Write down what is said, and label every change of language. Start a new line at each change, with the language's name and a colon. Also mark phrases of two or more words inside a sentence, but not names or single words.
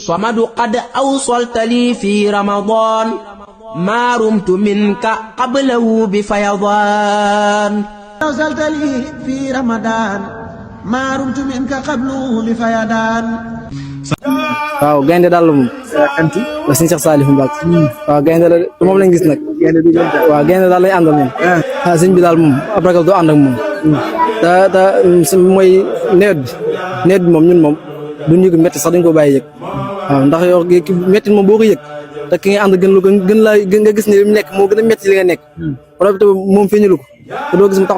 Arabic: صمد قد أوصلت لي في رمضان ما رمت منك قبله بفيضان أوصلت لي في رمضان ما رمت منك قبله بفيضان
Wolof: waaw gaynde daal la moom kanti la sëñ Cheikh Saliou Mbacké waaw gaynde la moom lañ gis nag waaw gaynde daal lañ àndal moom ah sëñ bi daal moom ab ragal doo ànd ak moom te mooy nawet bi moom ñun moom duñ yëg métti sax dañ ko bàyyi yëg waaw ndax yow ki métti moom boo ko yëg te ki nga ànd gën nga gis ne li mu nekk moo gën a métti li nga nekk problème te moom feeñalu ko te doo gis mu